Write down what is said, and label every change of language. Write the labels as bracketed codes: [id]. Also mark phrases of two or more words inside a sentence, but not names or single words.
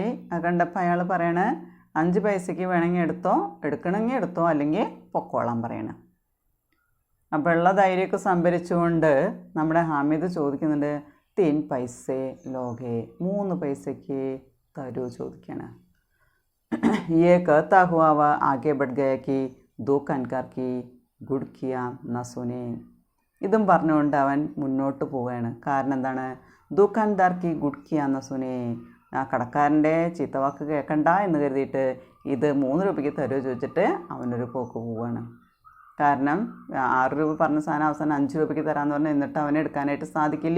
[ml] അത് കണ്ടപ്പോൾ അയാൾ പറയണേ, 5 പൈസയ്ക്ക് വേണമെങ്കിൽ എടുത്തോ, എടുക്കണമെങ്കിൽ എടുത്തോ, അല്ലെങ്കിൽ പൊക്കോളാൻ പറയണം. അപ്പോൾ ഉള്ള ധൈര്യമൊക്കെ സംഭരിച്ചുകൊണ്ട് നമ്മുടെ ഹാമിദ് ചോദിക്കുന്നുണ്ട്, [hi] 3 पैसे लोगे, [ml] 3 പൈസയ്ക്ക് തരൂ ചോദിക്കുകയാണ്. [hi] ये कहता हुआ वह आगे बढ़ गया कि दुकानदार की गुड़कियाँ न सुने. [ml] ഇതും പറഞ്ഞുകൊണ്ട് അവൻ മുന്നോട്ട് പോവുകയാണ്. കാരണം എന്താണ്? [hi] दुकानदार की घुड़कियाँ न सुने, [ml] ആ കടക്കാരൻ്റെ ചീത്തവാക്ക് കേൾക്കണ്ട എന്ന് കരുതിയിട്ട് ഇത് 3 രൂപയ്ക്ക് തരുമോ ചോദിച്ചിട്ട് അവനൊരു പോക്ക് പോവുകയാണ്. കാരണം 6 രൂപ പറഞ്ഞ സാധനം അവസാനം 5 രൂപയ്ക്ക് തരാമെന്ന് പറഞ്ഞാൽ എന്നിട്ട് അവനെ എടുക്കാനായിട്ട് സാധിക്കില്ല.